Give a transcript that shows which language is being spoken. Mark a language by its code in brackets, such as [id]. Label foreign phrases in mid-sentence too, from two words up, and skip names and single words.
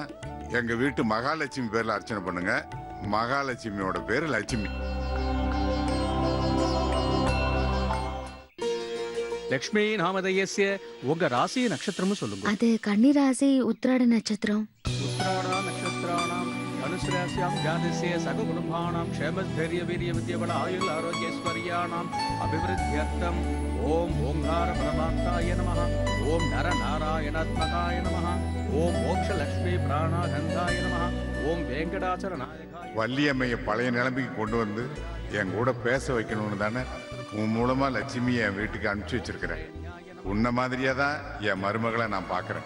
[ta] எங்க வீட்டு மகாலட்சுமி பேர்ல அர்ச்சனை பண்ணுங்க. மகாலட்சுமியோட பேரு லட்சுமி. லக்ஷ்மி நாமதயஸ்ய உங்க ராசி நட்சத்திரமும் சொல்லுங்க. அது கன்னி ராசி, உத்திராட நட்சத்திரம். [sa] उत्तराषाढ नक्षत्राणाम् सहस्रास्यां जातस्य सककुटुम्बानां क्षेमधैर्यवीर्यविद्यबल आयुर् आरोग्यैश्वर्याणाम् अभिवृद्ध्यर्थम् ओम ओंकार परमात्माय नमः ओम नरनारायणात्मकाय नमः ओम मोक्षलक्ष्मी प्राणानन्दाय नमः ओम वेंकटाचलनायकाय [ta] வள்ளியம்மையை பழைய நிலைமைக்கு கொண்டு வந்து என் கூட பேச வைக்கணும்னு தானே உன் மூலமா லட்சுமியை என் வீட்டுக்கு அனுப்பிச்சு வச்சிருக்கிறேன். உன்ன மாதிரியா தான் என் மருமகளை நான் பார்க்கறேன்.